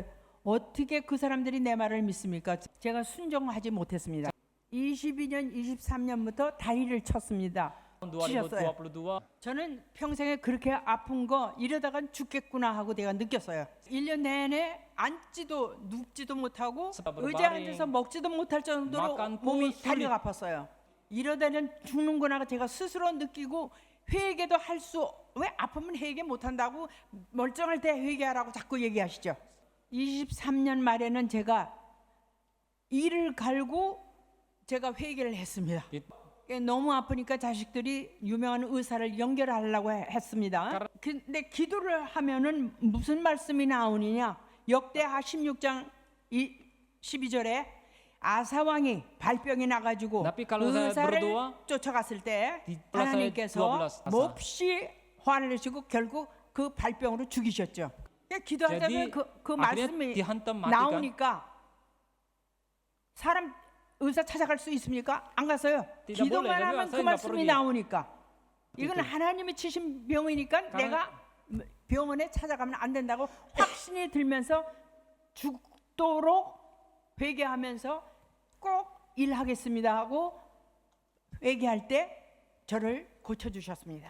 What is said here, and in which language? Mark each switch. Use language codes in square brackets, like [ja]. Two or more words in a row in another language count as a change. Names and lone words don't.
[ko] 어떻게 그 사람들이 내 말을 믿습니까? 제가 순종하지 못했습니다. 22년, 23년부터 다리를 쳤습니다. 치셨어요. 2022 저는 평생에 그렇게 아픈 거 이러다간 죽겠구나 하고 내가 느꼈어요. 1년 내내 앉지도 눕지도 못하고 의자에 앉아서 먹지도 못할 정도로 [id] makan pun [ko] 몸이 [id] sulit. [ko] 다리가 아팠어요. 이러다는 죽는구나 제가 스스로 느끼고 회개도 할 수 왜 아프면 회개 못한다고 멀쩡할 때 회개하라고 자꾸 얘기하시죠. 23년 말에는 제가 이를 갈고 제가 회개를 했습니다. 너무 아프니까 자식들이 유명한 의사를 연결하려고 했습니다. 근데 기도를 하면은 무슨 말씀이 나오느냐? 역대하 16장 12절에 아사왕이 발병이 나가지고 [id] Tapi kalau saya [ko] 의사를 [id] berdoa, [ko] 쫓아갔을 때 [id] di pasal [ko] 하나님께서 [id] 12 [ko] 몹시 화를 내시고 결국 그 발병으로 죽이셨죠. 그러니까 기도하자면 [id] Jadi, [ko] 그 [id] akhirnya [ko] 말씀이 [id] dihantam mati kan? [ko] 나오니까 사람 의사 찾아갈 수 있습니까? 안 갔어요. [id] tidak [ko] 기도만 [id] boleh, [ko] 하면 [id] saya [ko] 그 [id] nggak [ko] 말씀이 [id] pergi. [ko] 나오니까 이건 [id] gitu. [ko] 하나님이 치신 병이니까 내가 병원에 찾아가면 안 된다고 확신이 들면서 죽도록 회개하면서 꼭 일하겠습니다 하고 회개할 때 저를 고쳐주셨습니다.